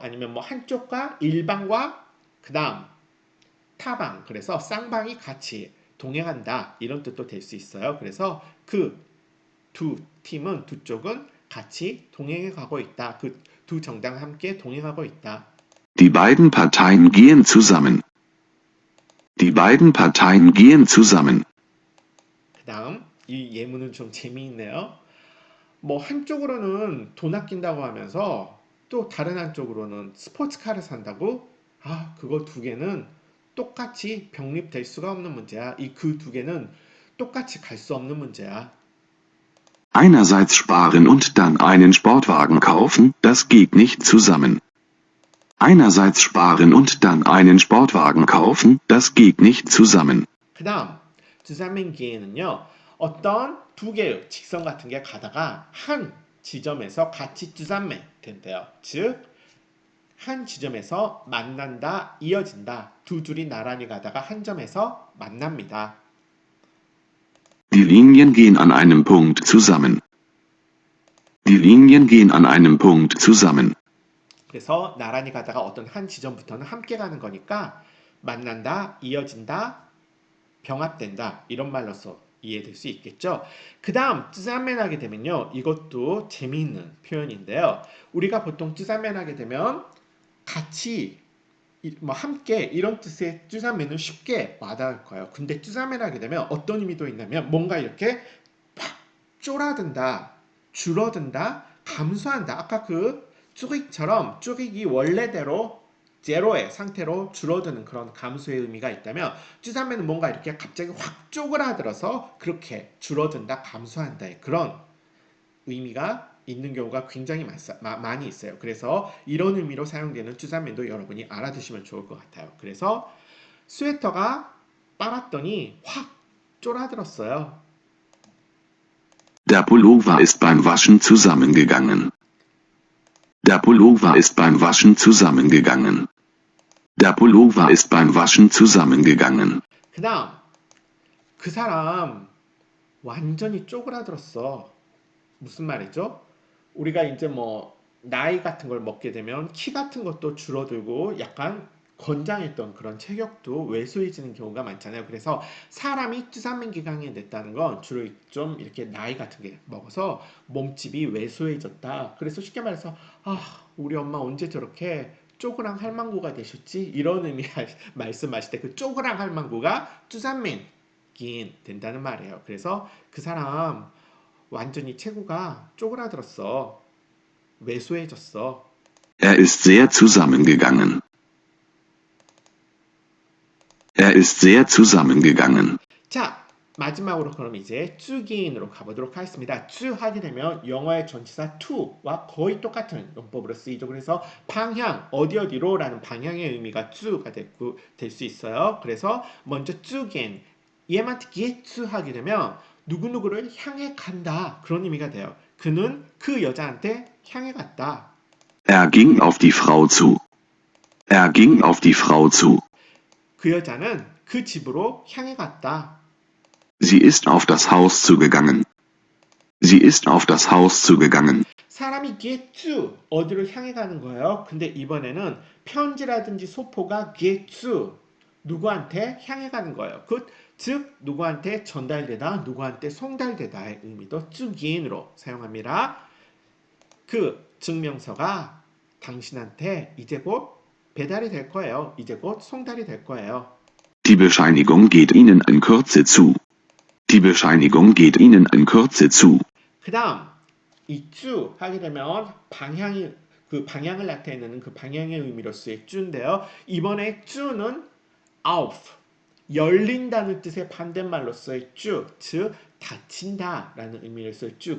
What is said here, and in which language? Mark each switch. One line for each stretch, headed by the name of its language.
Korean: 아니면 뭐 한쪽과 일방과 그다음 타방 그래서 쌍방이 같이 동행한다 이런 뜻도 될 수 있어요. 그래서 그 두 팀은 두 쪽은 같이 동행해 가고 있다. 그 두 정당 함께 동행하고 있다.
German: Die beiden Parteien gehen zusammen. Die beiden Parteien gehen zusammen.
Korean: 그 다음 이 예문은 좀 재미있네요. 뭐 한쪽으로는 돈 아낀다고 하면서 또 다른 한쪽으로는 스포츠카를 산다고? 아 그거 두 개는 똑같이 병립될 수가 없는 문제야. 이 그 두 개는 똑같이 갈 수 없는 문제야.
German: Einerseits sparen und dann einen Sportwagen kaufen, das geht nicht zusammen. Einerseits sparen und dann einen Sportwagen kaufen, das geht nicht zusammen.
Korean: 그 다음 주사민기에는요. 어떤 두 개의 직선 같은 게 가다가 한 지점에서 같이 주사맨 된대요. 즉 한 지점에서 만난다, 이어진다. 두 줄이 나란히 가다가 한 점에서 만납니다.
German: Die Linien gehen an einem Punkt zusammen. Die Linien gehen an einem Punkt zusammen.
Korean: 그래서 나란히 가다가 어떤 한 지점부터는 함께 가는 거니까 만난다, 이어진다, 병합된다 이런 말로서 이해될 수 있겠죠. 그 다음 쯔자맨하게 되면요. 이것도 재미있는 표현인데요. 우리가 보통 쯔자맨하게 되면 같이 뭐 함께 이런 뜻의 쯔자맨은 쉽게 와닿을 거예요. 근데 쯔자맨하게 되면 어떤 의미도 있냐면 뭔가 이렇게 팍 쫄아든다, 줄어든다, 감소한다. 아까 그 쭈릭처럼 쭈릭이 원래대로 제로의 상태로 줄어드는 그런 감소의 의미가 있다면 쭈산매는 뭔가 이렇게 갑자기 확 쪼그라들어서 그렇게 줄어든다, 감소한다의 그런 의미가 있는 경우가 굉장히 많이 있어요. 그래서 이런 의미로 사용되는 쭈산매도 여러분이 알아두시면 좋을 것 같아요. 그래서 스웨터가 빨았더니 확 쪼라들었어요.
German: Der Pullover ist beim Waschen zusammengegangen. Der Pullover ist beim Waschen zusammengegangen. Der Pullover ist beim Waschen zusammengegangen.
Korean: 그 다음 그 사람 완전히 쪼그라들었어. 무슨 말이죠? 우리가 이제 뭐 나이 같은 걸 먹게 되면 키 같은 것도 줄어들고 약간 건장했던 그런 체격도 왜소해지는 경우가 많잖아요. 그래서 사람이 쭈산민기강이 됐다는 건 주로 좀 이렇게 나이 같은 게 먹어서 몸집이 왜소해졌다. 그래서 쉽게 말해서 우리 엄마 언제 저렇게 쪼그랑 할망구가 되셨지? 이런 의미 말씀하실 때 그 쪼그랑 할망구가 쭈산민 긴 된다는 말이에요. 그래서 그 사람 완전히 체구가 쪼그라들었어. 왜소해졌어.
German: Er ist sehr zusammengegangen. Er ist sehr zusammengegangen.
Korean: 자, 마지막으로 그럼 이제 쭈기인으로 가보도록 하겠습니다. 쭈 하게 되면 영어의 전치사 to와 거의 똑같은 용법으로 쓰이죠. 그래서 방향, 어디로 라는 방향의 의미가 쭈가 될 수 있어요. 그래서 먼저 쭈긴, 얘만 특히 쭈 하게 되면 누구누구를 향해 간다. 그런 의미가 돼요. 그는 그 여자한테 향해 갔다.
German: Er ging auf die Frau zu. Er ging auf die Frau zu.
Korean: 그 여자는 그 집으로 향해 갔다.
German: Sie ist auf das Haus zugegangen. Sie ist auf das Haus zugegangen.
Korean: 사람이 get 어디로 향해 가는 거예요. 근데 이번에는 편지라든지 소포가 get 누구한테 향해 가는 거예요. 즉 누구한테 전달되다, 누구한테 송달되다의 의미도 쭈기인으로 사용합니다. 그 증명서가 당신한테 이제 곧 배달이 될 거예요. 이제 곧 송달이 될 거예요.
German: Die Bescheinigung geht Ihnen in Kürze zu. Die Bescheinigung geht Ihnen in Kürze zu.
Korean: 그 다음 이쭈 하게 되면 그 방향을 나타내는 그 방향의 의미로서의 쭈인데요. 이번에 쭈는 auf 열린다는 뜻의 반대말로서의 쭈, 즉 닫힌다라는 의미로서의 쭈.